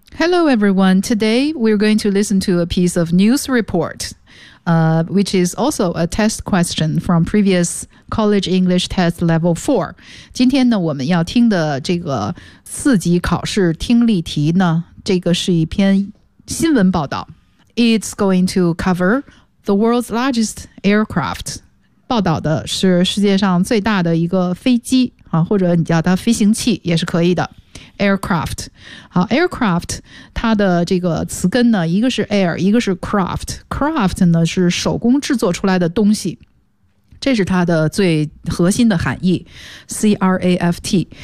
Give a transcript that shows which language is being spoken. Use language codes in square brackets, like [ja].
[en] Hello everyone, today we're going to listen to a piece of news reportwhich is also a test question from previous college English test level 4. [zh] 今天呢我们要听的这个四级考试听力题呢，这个是一篇新闻报道。 [en] It's going to cover the world's largest aircraft. [zh] 报道的是世界上最大的一个飞机啊，或者你叫它飞行器也是可以的。 Aircraft， 好 ，Aircraft， 它的这个词根呢，一个是 air， 一个是 craft。 Craft 呢是手工制作出来的东西，这是它的最核心的含义 ，craft。